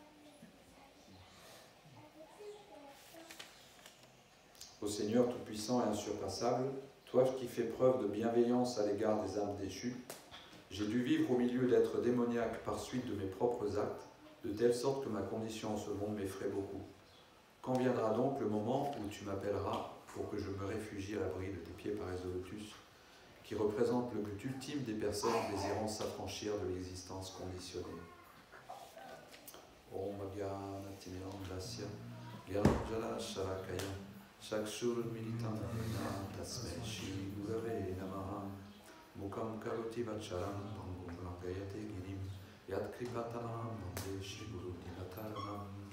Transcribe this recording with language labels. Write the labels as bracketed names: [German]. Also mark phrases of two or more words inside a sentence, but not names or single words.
[French] Ô Seigneur tout-puissant et insurpassable, toi qui fais preuve de bienveillance à l'égard des âmes déchues, j'ai dû vivre au milieu d'êtres démoniaques par suite de mes propres actes, de telle sorte que ma condition en ce monde m'effraie beaucoup. Quand viendra donc le moment où tu m'appelleras pour que je me réfugie à l'abri de tes pieds Parézolotus, qui représente le but ultime des personnes désirant s'affranchir de l'existence conditionnée. [Sanskrit] Om Gyana Timirandasya Gyanjala Sharakaya Shakshur Militam Tasme Shri Gurave Namaha Mukam Karoti Vacharam Pangum Langayate Girim Yad Kripatamam Bande Shri Guru Dinataranam